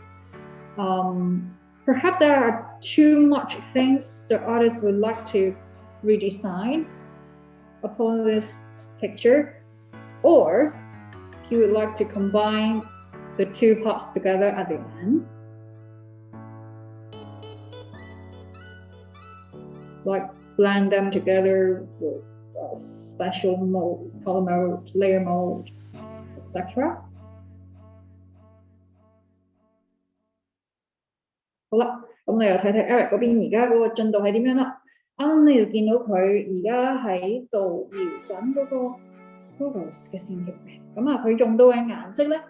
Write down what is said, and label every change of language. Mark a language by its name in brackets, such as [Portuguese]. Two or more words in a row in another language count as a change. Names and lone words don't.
[English] Perhaps there are too much things the artist would like to redesign upon this picture, or he would like to combine the two parts together at the end, like blend them together with special mode, color mode, layer mode, etc. [Cantonese] 好啦，咁你又睇睇 Erick 嗰邊而家嗰個進度係點樣啦？啱你就見到佢而家喺度描緊嗰個 Rose 嘅線條嘅，咁啊佢用到嘅顏色咧。